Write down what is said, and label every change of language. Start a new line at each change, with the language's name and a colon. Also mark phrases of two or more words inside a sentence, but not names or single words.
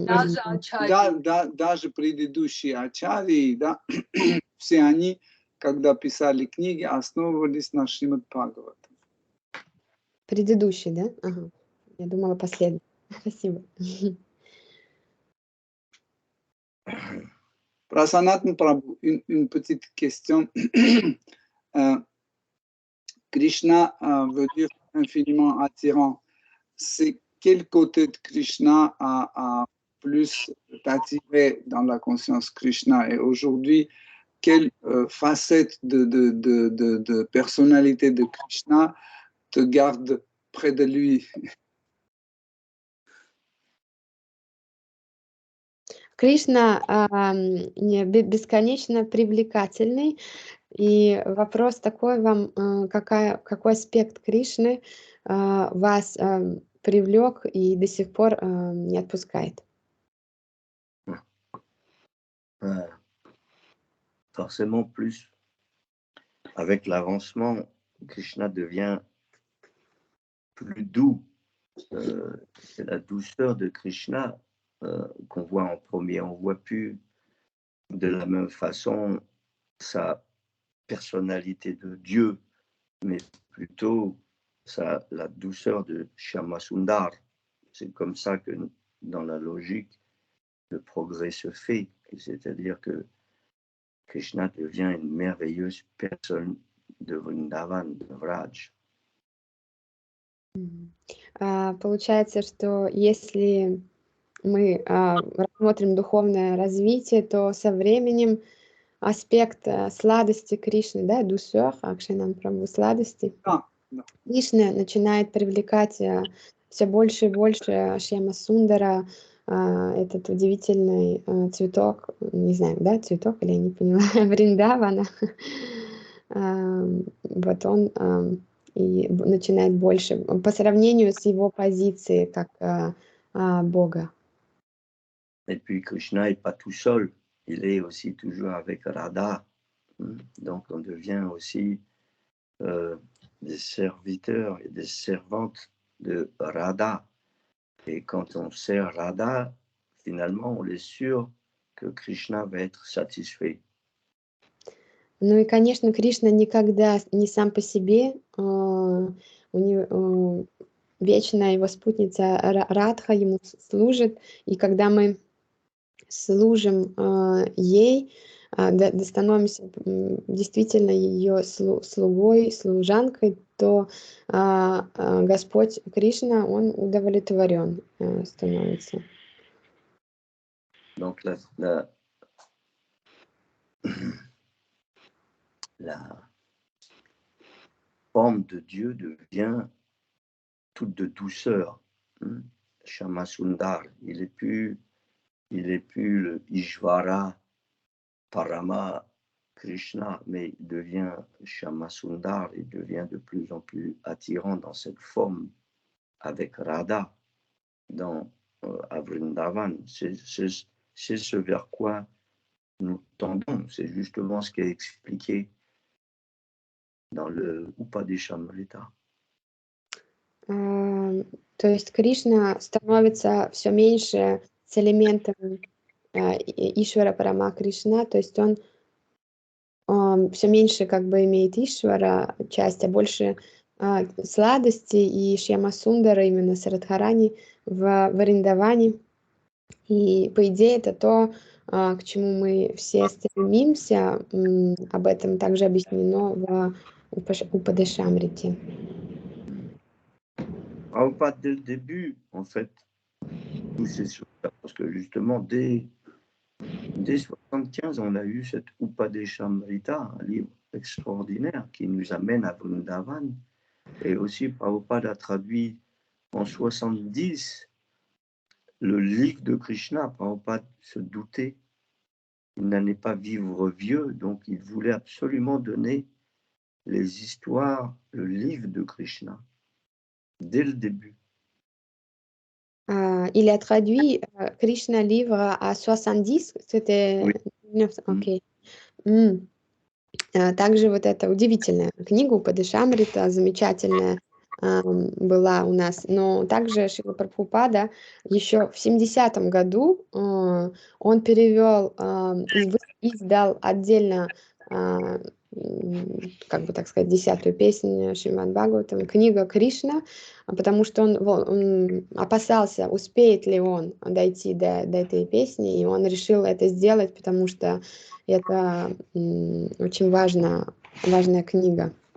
Russian: Даже предыдущие ачарьи, да, все они, когда писали книги, основывались на Шримад Бхагаватам. Предыдущий, да? Ага. Я думала, последний. Спасибо. Про Санатан Прабху,
French: une petite question. Krishna veut dire infiniment attirant. C'est quel côté de Krishna a plus attiré dans la conscience Krishna? Et aujourd'hui, quelle facette de personnalité de Krishna te garde près de lui?
Russian: Кришна бесконечно привлекательный. И вопрос такой вам, какой аспект Кришны вас привлек и до сих пор не отпускает?
French: Forcément plus. Avec l'avancement, Krishna devient plus doux. C'est la douceur de Krishna qu'on voit en premier. On ne voit plus de la même façon sa personnalité de Dieu, mais plutôt la douceur de Shyamasundar. C'est comme ça que dans la logique, le progrès se fait. C'est-à-dire que Krishna devient une merveilleuse personne de Vrindavan, de Vraj.
Russian: Получается, что если мы рассмотрим духовное развитие, то со временем аспект сладости Кришны, да, douceur, Акшинан Прабху, сладости, Кришна начинает привлекать все больше и больше Шьяма Сундара, этот удивительный цветок, не знаю, да, цветок, или я не поняла, Вриндавана, вот он и начинает больше, по сравнению с его позицией как Бога.
French: Et puis Krishna n'est pas tout seul, il est aussi toujours avec Radha. Donc on devient aussi des serviteurs et des servantes de Radha. Et quand on sert Radha, finalement on est sûr que Krishna va être satisfait.
Russian: Ну и, конечно, Кришна никогда не сам по себе, у него вечная его спутница Радха ему служит, и когда мы служим ей, становимся действительно ее слугой, служанкой, то Господь Кришна, он удовлетворен становится.
French: Donc la forme de Dieu devient toute de douceur. Shama Sundar, il est plus le Ishvara, Parama, Krishna, mais il devient Shama Sundar, il devient de plus en plus attirant dans cette forme avec Radha à Vrindavan. C'est ce vers quoi nous tendons. C'est justement ce qui est expliqué dans le Upadeshamrita.
Russian: То есть Кришна становится все меньше с элементом Ишвара Парама Кришна, то есть он все меньше как бы имеет Ишвара часть, а больше сладости и Шьяма Сундара именно с Радхарани в Вриндаване. И по идее это то, к чему мы все стремимся. Об этом также объяснено в Упадешамрите.
French: Pas dès le début, en fait, tous ces choses-là, parce que justement, dès 75, on a eu cette Upadeshamrita, un livre extraordinaire qui nous amène à Vrindavan. Et aussi, Prabhupada a traduit en 70 le livre de Krishna. Prabhupada se doutait qu'il n'allait pas vivre vieux, donc il voulait absolument donner les histoires, le livre de Krishna, dès le début. Il a traduit Krishna livre à 70, c'était... Oui.
Russian: Окей. Также вот эта удивительная книга Упадешамрита, замечательная, была у нас. Но также Шрила Прабхупада еще в 70-м году он перевел, издал отдельно, как бы так сказать, 10-ю песню Шримад Бхагаватам, книга Кришна, потому что он опасался, успеет ли он дойти до этой песни, и он решил это сделать, потому что это очень важная книга.